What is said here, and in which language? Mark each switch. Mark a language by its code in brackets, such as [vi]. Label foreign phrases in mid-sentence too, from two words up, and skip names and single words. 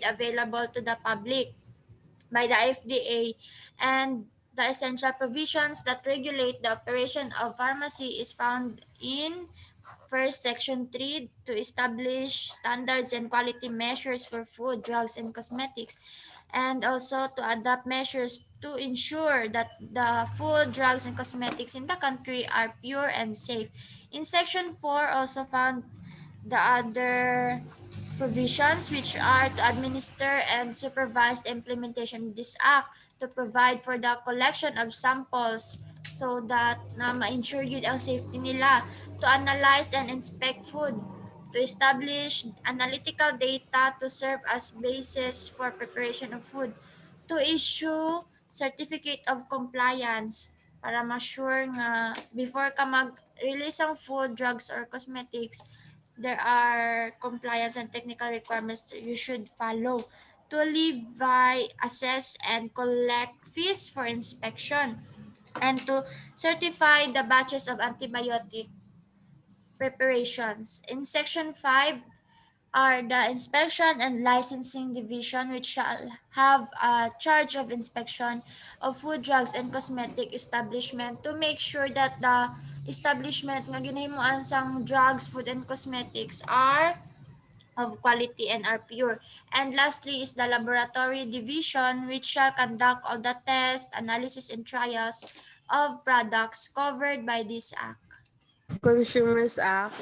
[en] available to the public by the FDA, and the essential provisions that regulate the operation of pharmacy is found in First, Section 3 to establish standards and quality measures for food, drugs, and cosmetics, and also to adopt measures to ensure that the food, drugs, and cosmetics in the country are pure and safe. In Section 4, also found the other provisions which are to administer and supervise the implementation of this act, to provide for the collection of samples so that [tl] na ma-ensure yun ang safety nila, [en] to analyze and inspect food, to establish analytical data to serve as basis for preparation of food, to issue certificate of compliance [hil] para ma-sure nga [en] before [hil] ka mag-release ang [en] food, drugs, or cosmetics, there are compliance and technical requirements that you should follow, to levy, assess, and collect fees for inspection, and to certify the batches of antibiotic preparations. In Section 5 are the Inspection and Licensing Division, which shall have a charge of inspection of food, drugs, and cosmetic establishment to make sure that the establishment [hil] nga ginahimuan sang [en] drugs, food, and cosmetics are of quality and are pure. And lastly is the Laboratory Division, which shall conduct all the tests, analysis, and trials of products covered by this act. Consumers Act.